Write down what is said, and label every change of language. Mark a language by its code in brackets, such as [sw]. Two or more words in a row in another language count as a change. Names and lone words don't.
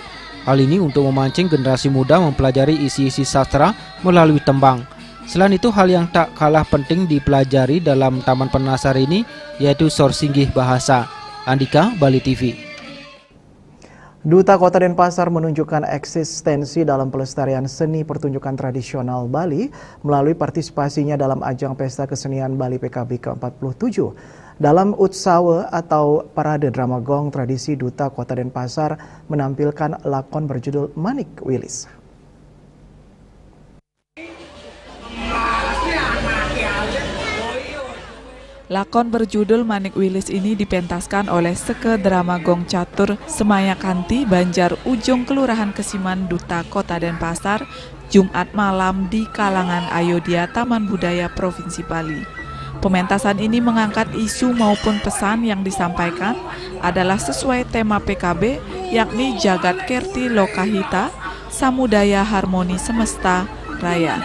[id] Hal ini untuk memancing generasi muda mempelajari isi-isi sastra melalui tembang. Selain itu, hal yang tak kalah penting dipelajari dalam Taman Penasar ini yaitu sorsinggih bahasa. Andika, Bali TV. Duta Kota Denpasar menunjukkan eksistensi dalam pelestarian seni pertunjukan tradisional Bali melalui partisipasinya dalam ajang Pesta Kesenian Bali PKB ke-47. Dalam Utsawa atau Parade Drama Gong tradisi, Duta Kota Denpasar menampilkan lakon berjudul Manik Wilis. Lakon berjudul Manik Wilis ini dipentaskan oleh Seke Drama Gong Catur Semayakanti, Banjar Ujung, Kelurahan Kesiman, Duta Kota Denpasar, Jumat malam di kalangan Ayodhya Taman Budaya Provinsi Bali. Pementasan ini mengangkat isu maupun pesan yang disampaikan adalah sesuai tema PKB, yakni Jagat Kerti Lokahita, Samudaya Harmoni Semesta Raya.